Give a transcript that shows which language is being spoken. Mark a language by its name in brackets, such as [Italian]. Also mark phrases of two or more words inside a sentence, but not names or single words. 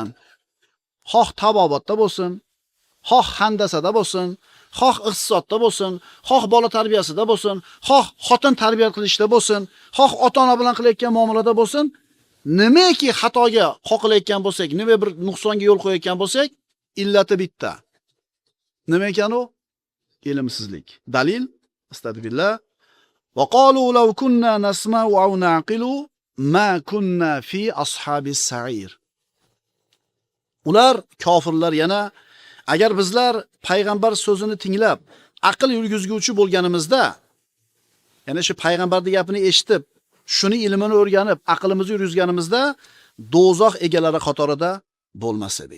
[Uzbek] Xoh tabobatda bo'lsin, xoh handasada bo'lsin, xoh iqtisodda bo'lsin, xoh bola tarbiyasida bo'lsin, xoh xotin tarbiya qilishda bo'lsin, xoh ota-ona bilan qilayotgan muomalada bo'lsin, nimaki xatoga qoqilayotgan bo'lsak, nima bir nuqsonga yo'l qo'yayotgan bo'lsak, illati bitta. Nima ekan u? Ilmsizlik. Dalil: Astagfirullah. [Arabic] وقالوا لو كنا نسمع أو نعقل ما كنا في أصحاب السعير. [Uzbek] Ular kofirlar yana agar bizlar payg'ambar so'zini tinglab, aql yurgizguvchi bo'lganimizda, ya'ni shu payg'ambarning gapini eshitib, shuni ilmini o'rganib, aqlimizni yurgizganimizda do'zax egalari qatorida bo'lmas edik.